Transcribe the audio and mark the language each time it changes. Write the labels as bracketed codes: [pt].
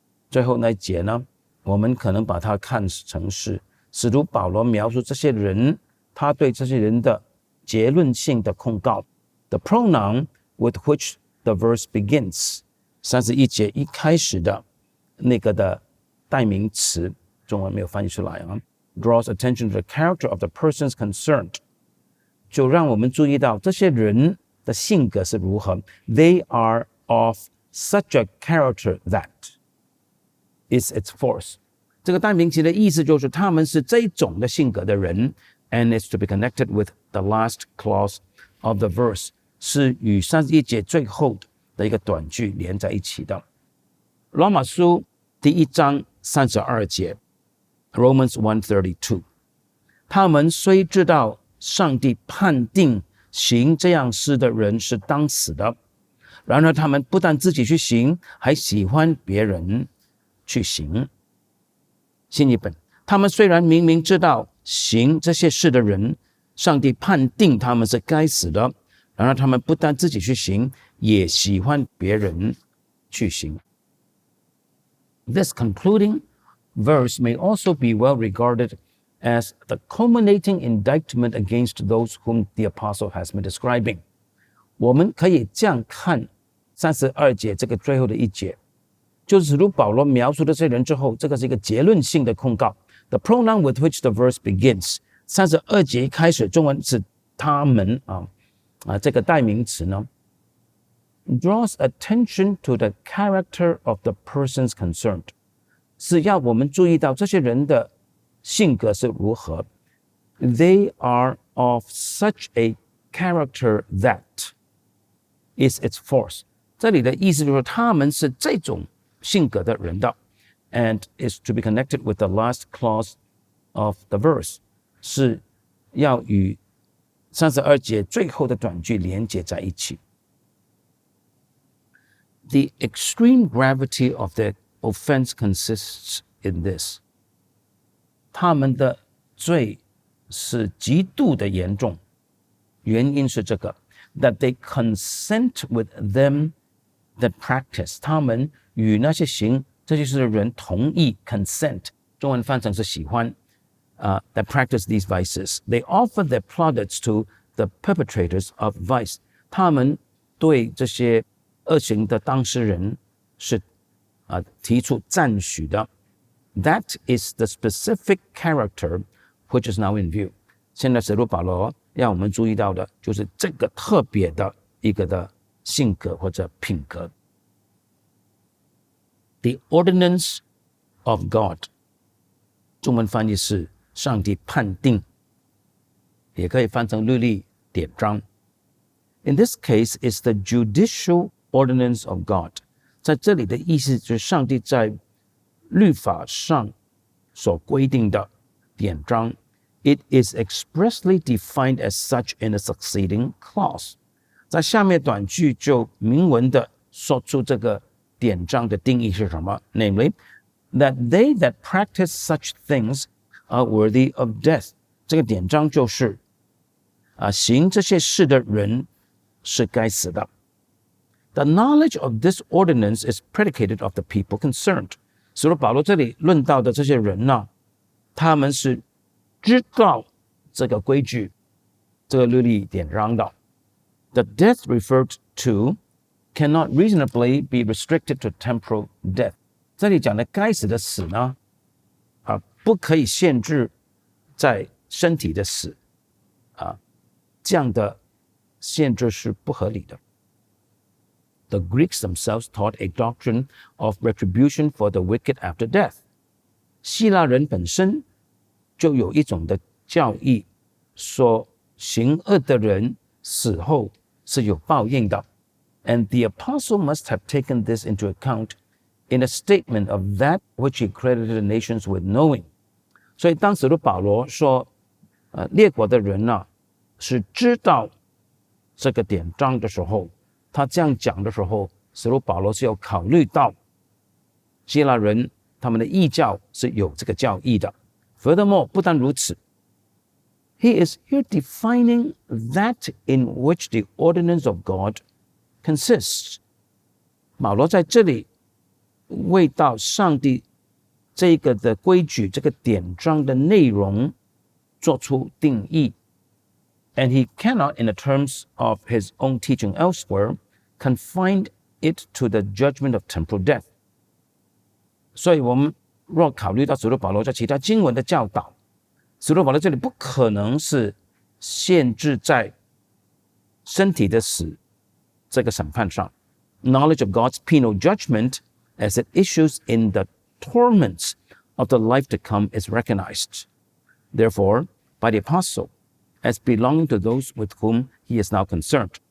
[zh] 最后那一节呢，我们可能把它看成是使徒保罗描述这些人，他对这些人的结论性的控告。 [en] The pronoun with which the verse begins， [zh] 31节一开始的那个的代名词，中文没有翻译出来啊。 [en] draws attention to the character of the persons concerned， [zh] 就让我们注意到这些人的性格是如何。 [en] They are of such a character that is its force。 [zh] 这个代名词的意思就是他们是这种的性格的人 ， [en] and it's to be connected with the last clause of the verse， [zh] 是与31节最后的一个短句连在一起的。罗马书第1章32节。Romans 1:32， 他们虽知道上帝判定行这样事的人是当死的，然而他们不但自己去行，还喜欢别人去行。新译本，他们虽然明明知道行这些事的人，上帝判定他们是该死的，然而他们不但自己去行，也喜欢别人去行。 [en] This concluding verse may also be well regarded as the culminating indictment against those whom the apostle has been describing。 [zh] 我们可以这样看32节这个最后的一节，就是使徒保罗描述的这些人之后，这个是一个结论性的控告。 [en] The pronoun with which the verse begins， [zh] 32节开始，中文是他们这个代名词呢 [en] draws attention to the character of the persons concerned， [zh] 是要我们注意到这些人的性格是如何。 [en] They are of such a character that is its force。 [zh] 这里的意思就是他们是这种性格的人的 [en] and is to be connected with the last clause of the verse， [zh] 是要与32节最后的短句连接在一起。 [en] The extreme gravity of the offense consists in this， [zh] 他们的罪是极度的严重，原因是这个 [en] that they consent with them that practice， [zh] 他们与那些行这些事的人同意 consent， 中文翻成是喜欢 [en] that practice these vices， they offer their plaudits to the perpetrators of vice， [zh] 他们对这些恶行的当事人是提出赞许的。 [en] That is the specific character which is now in view。 [zh] 现在使徒保罗让我们注意到的就是这个特别的一个的性格或者品格。 The ordinance of God， 中文翻译是上帝判定，也可以翻成律例典章。 [en] In this case, is the judicial ordinance of God。 [zh] 在这里的意思就是上帝在律法上所规定的典章。 [en] It is expressly defined as such in a succeeding clause。 [zh] 在下面短句就明文的说出这个典章的定义是什么， [en] namely that they that practice such things are worthy of death。 [zh] 这个典章就是行这些事的人是该死的。 [en] The knowledge of this ordinance is predicated of the people concerned。 [zh] 使徒保罗这里论到的这些人呢，他们是知道这个规矩，这个律例典章的。 [en] The death referred to cannot reasonably be restricted to temporal death。 [zh] 这里讲的该死的死呢，不可以限制在身体的死，这样的限制是不合理的。 [en] The Greeks themselves taught a doctrine of retribution for the wicked after death。 [zh] 希腊人本身就有一种的教义，说行恶的人死后是有报应的。 [en] And the apostle must have taken this into account in a statement of that which he credited the nations with knowing。 [zh] 所以当使徒保罗说列国的人是知道这个典章的时候，他这样讲的时候，使徒保罗是要考虑到希腊人他们的异教是有这个教义的。 [en] Furthermore， [zh] 不但如此， [en] he is here defining that in which the ordinance of God consists。 [zh] 保罗在这里为到上帝这个的规矩，这个典章的内容做出定义。 [en] And he cannot, in the terms of his own teaching elsewhere, confine it to the judgment of temporal death。 [zh] 所以我们若考虑到使徒保罗在其他经文的教导，使徒保罗这里不可能是限制在身体的死这个审判上。 [en] Knowledge of God's penal judgment as it issues in the torments of the life to come is recognized, therefore, by the apostle as belonging to those with whom he is now concerned。